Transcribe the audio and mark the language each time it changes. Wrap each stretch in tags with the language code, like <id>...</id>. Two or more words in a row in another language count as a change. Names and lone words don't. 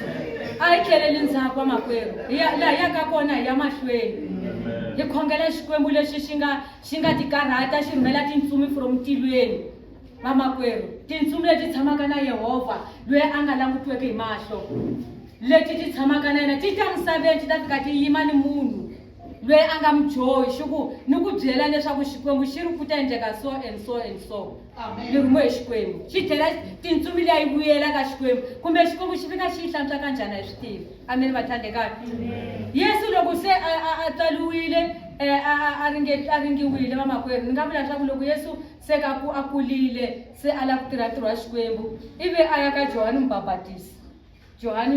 <ts>a hi tlheleli ndzhaku wa makwerhu laha yaka kona hi ya mahlweni hi khongela Xikwembu lexi xi nga tikarhata xi rhumela tintsumi from tilweni va makwerhu tintsumi leti tshamaka na Yehovha loyi a nga langutiweke hi mahlo leti ti tshamaka na yena ti ta misaveni ti ta fika ti yima ni munhu loyi a nga mujohi xiku ni ku byela leswaku Xikwembu xi ri ku ta endleka</ts> <en>so and so and so</en> <ts>ni rhumiwe hi Xikwembu xi tlhela tintsumi liya yi vuyela ka Xikwembu kumbe Xikwembu xi fika xi yi hlantswa ka njhani a hi swi tivi amen vathandekani Yesu loko se a tsaliwile a ringiwile va makwerhu ni nga vula leswaku loko Yesu se ka ku a kulile se a lava ku tirha ntirho wa Xikwembu ivi a ya ka Johani Mubabhatisi Johani</ts>